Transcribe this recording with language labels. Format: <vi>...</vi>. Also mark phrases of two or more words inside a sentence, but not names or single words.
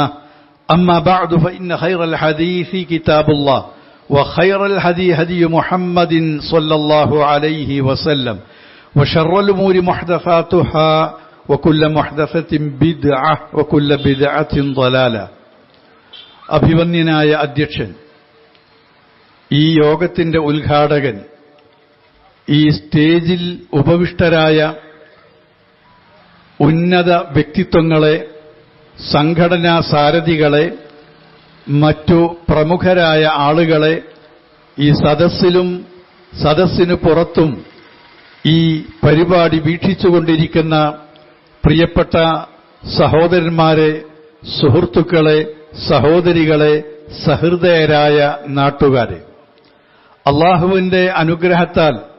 <ar>أما بعد فإن خير الحديث كتاب الله وخير الهدي هدي محمد صلى الله عليه وسلم وشر الأمور محدثاتها وكل محدثة بدعة وكل بدعة ضلالة.</ar> <ml>അഭിവന്യനായ അധ്യക്ഷൻ, ഈ യോഗത്തിന്റെ ഉദ്ഘാടകൻ, ഈ സ്റ്റേജിൽ ഉപവിഷ്ടരായ ഉന്നത വ്യക്തിത്വങ്ങളെ, സംഘടനാ സാരഥികളെ, മറ്റു പ്രമുഖരായ ആളുകളെ, ഈ സദസ്സിലും സദസ്സിനു പുറത്തും ഈ പരിപാടി വീക്ഷിച്ചുകൊണ്ടിരിക്കുന്ന പ്രിയപ്പെട്ട സഹോദരന്മാരെ, സുഹൃത്തുക്കളെ, സഹോദരികളെ, സഹൃദയരായ നാട്ടുകാരെ, അല്ലാഹുവിന്റെ അനുഗ്രഹത്താൽ</ml>